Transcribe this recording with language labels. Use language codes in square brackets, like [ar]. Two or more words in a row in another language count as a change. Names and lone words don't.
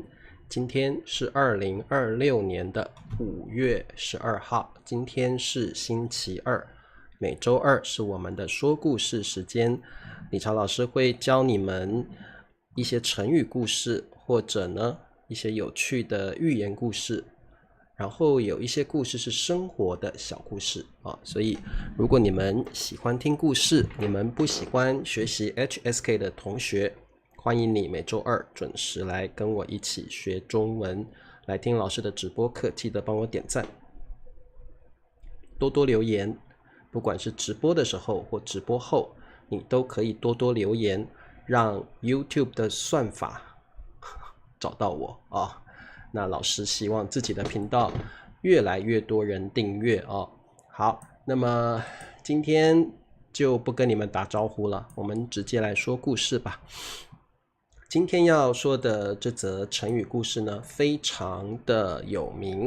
[zh] 今天是2026年的5月12號，今天是星期二，每周二是我們的說故事時間。理查老師會教你們一些成語故事，或者呢一些有趣的寓言故事。然後有一些故事是生活的小故事啊，所以如果你們喜歡聽故事，你們不喜歡學習 HSK 的同學，歡迎你每周二準時來跟我一起學中文，來聽老師的直播課，記得幫我點讚，多多留言，不管是直播的時候或直播後，你都可以多多留言，讓 YouTube 的算法找到我啊。那老師希望自己的頻道越來越多人訂閱哦。好，那麼今天就不跟你們打招呼了，我們直接來說故事吧。今天要說的這則成語故事呢，非常的有名。